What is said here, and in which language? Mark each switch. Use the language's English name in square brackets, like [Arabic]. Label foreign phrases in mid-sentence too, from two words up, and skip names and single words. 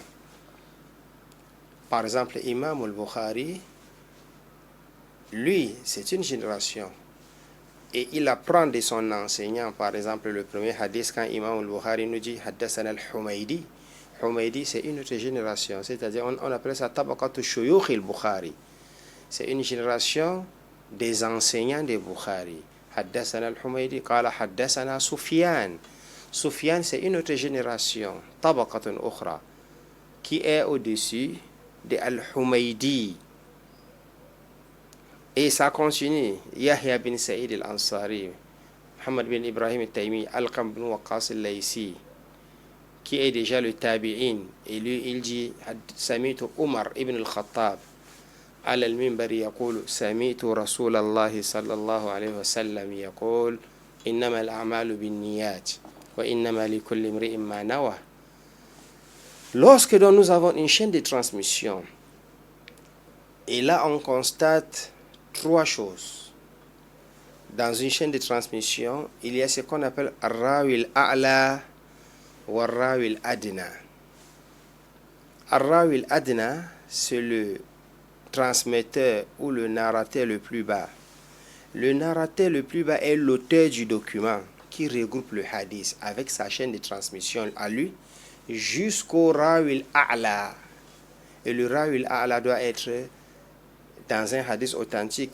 [French] Par exemple, Imam al-Bukhari, lui, c'est une génération et il apprend de son enseignant. Par exemple, le premier hadith, quand Imam al-Bukhari nous dit Haddathana al-Humaydi, Humaydi, c'est une autre génération, c'est-à-dire on appelle ça [Arabic] طبقة شيوخ البخاري. [French] C'est une génération des enseignants de Bukhari. [Arabic] حدثنا الحميدي قال حدثنا سفيان. Sufyan, [French] c'est une autre génération, [Arabic] طبقة أخرى, [French] qui est au-dessus de al-Humaydi. Et ça continue. Yahya bin Sa'id al-Ansari, Muhammad bin Ibrahim al-Taymi, Alqam bin Waqqas al-Laysi, qui est déjà le tabi'in. Et lui, il dit [Arabic] سمعت عمر بن الخطاب على المنبر يقول سمعت رسول الله صلى الله عليه وسلم يقول إنما الأعمال بالنيات وإنما لكل امرئ ما نوى. [French] Lorsque nous avons une chaîne de transmission, et là on constate 3 choses. Dans une chaîne de transmission, il y a ce qu'on appelle [Arabic] الراوي الأعلى [French] ou [Arabic] الراوي الأدنى. الراوي الأدنى, [French] c'est le transmetteur ou le narrateur le plus bas. Le narrateur le plus bas est l'auteur du document qui regroupe le hadith avec sa chaîne de transmission à lui jusqu'au [Arabic] الراوي الأعلى. [French] Et le [Arabic] الراوي الأعلى [French] doit être dans un hadith authentique.